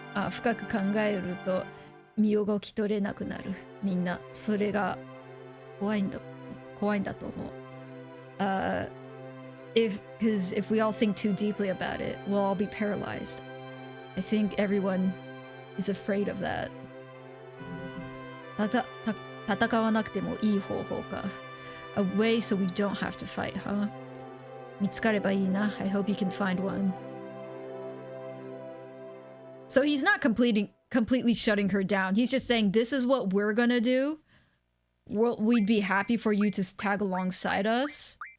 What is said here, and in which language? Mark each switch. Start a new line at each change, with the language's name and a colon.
Japanese: 深く考えると身動き取れなくなる。みんなそれが怖いんだと思う。
English: Because if we all think too deeply about it, we'll all be paralyzed. I think everyone is afraid of that.
Japanese: 戦わなくてもいい方法か。
English: A way so we don't have to fight, huh?
Japanese: 見つかればいいな。
English: I hope you can find one. So he's not completely shutting her down. He's just saying, this is what we're gonna do. We'd be happy for you to tag alongside us.